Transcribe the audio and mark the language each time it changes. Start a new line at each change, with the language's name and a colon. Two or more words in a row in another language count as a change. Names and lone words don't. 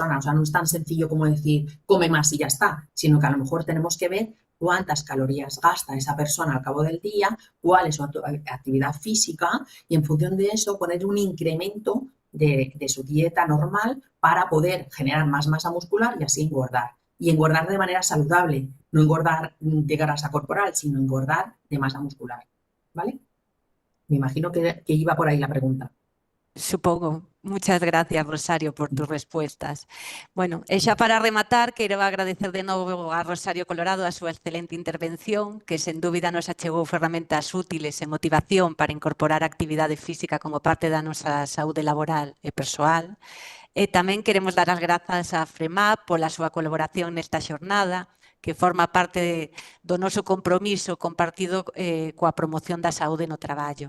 Spanish: O sea, no es tan sencillo como decir, come más y ya está, sino que a lo mejor tenemos que ver cuántas calorías gasta esa persona al cabo del día, cuál es su actividad física y en función de eso poner un incremento de su dieta normal para poder generar más masa muscular y así engordar. Y engordar de manera saludable, no engordar de grasa corporal, sino engordar de masa muscular. ¿Vale? Me imagino que iba por ahí la pregunta. Supongo. Muchas gracias, Rosario, por tus respuestas. Bueno,
Galician: e xa para rematar, quero agradecer de novo a Rosario Colorado a súa excelente intervención, que sen dúbida nos achegou ferramentas útiles e motivación para incorporar a actividade física como parte da nosa saúde laboral e persoal. E tamén queremos dar as grazas a FREMAP pola súa colaboración nesta xornada, que forma parte do noso compromiso compartido coa promoción da saúde no traballo.